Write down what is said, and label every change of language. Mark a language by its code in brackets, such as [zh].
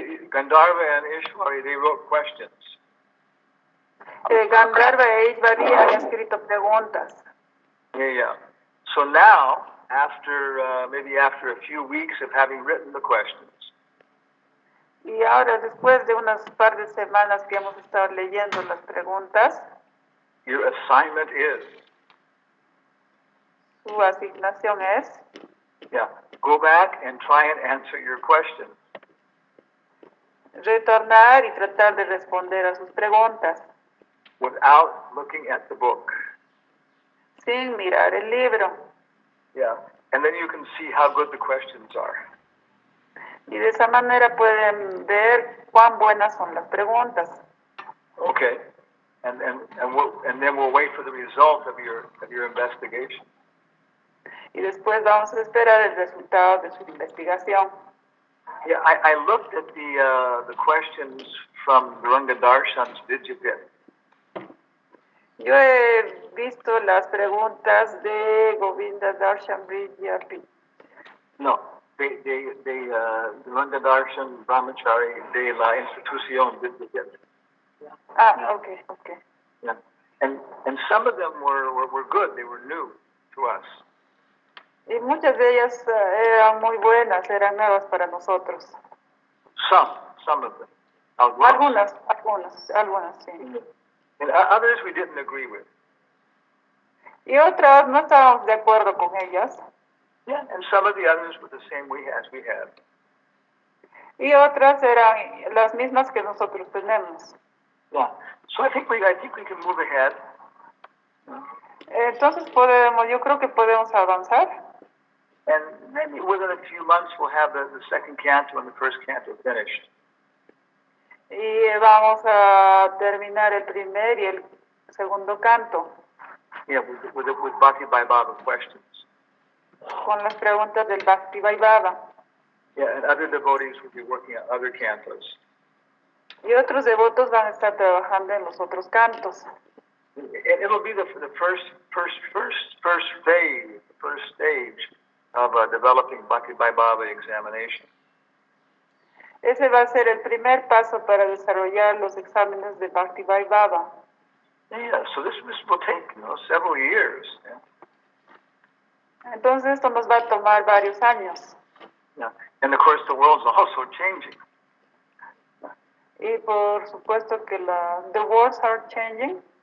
[en] Gandharva and Ishwari, they wrote questions. [es] Gandharva e Ishvari han escrito preguntas. [en] Yeah. So now, maybe after a few weeks of having written the questions, [es] Y ahora, después de unas par de semanas que hemos estado leyendo las preguntas, [en] Your assignment is, [es] Su asignación es [en] go back and try and answer your questions. [es] retornar y tratar de responder a sus preguntas [en] Without looking at the book. [es] sin mirar el libro. [en] And then you can see how good the questions are. [es] Y de esa manera pueden ver cuán buenas son las preguntas. [en] Okay. And then we'll wait for the result of your investigation. [es] Y después vamos a esperar el resultado de su investigación. [en] I looked at the questions from Duranga Darshan's Vidyapit. [es] Yo he visto las preguntas de Govinda Darshan Vidyapit. No, Duranga Darshan Brahmachari de la Institución Vidyapit. [en] Okay. Yeah. And some of them were good. They were new to us. [es] Y muchas de ellas eran muy buenas, eran nuevas para nosotros. [en] Some of them. [es] Algunas, sí. [en] And others we didn't agree with. [es] Y otras no estábamos de acuerdo con ellas. [en] And some of the others were the same as we had. [es] Y otras eran las mismas que nosotros tenemos. [en] So I think we can move ahead. [es] Entonces yo creo que podemos avanzar. [en] And maybe within a few months we'll have the second canto and the first canto finished. [es] Y vamos a terminar el primer y el segundo canto. [en] With Bhakti Vaibhava questions. [es] Con las preguntas del Bhakti Vaibhava. [en] And other devotees will be working on other cantos. [es] Y otros devotos van a estar trabajando en los otros cantos. [en] It'll be the first phase, the first stage of developing Bhakti Vaibhava examination. [es] Ese va a ser el primer paso para desarrollar los exámenes de Bhakti Vaibhava. [en] So this will take several years. [es] Entonces esto nos va a tomar varios años. [en] And of course the world's also changing. [es] Y por supuesto que [en] the worlds are changing.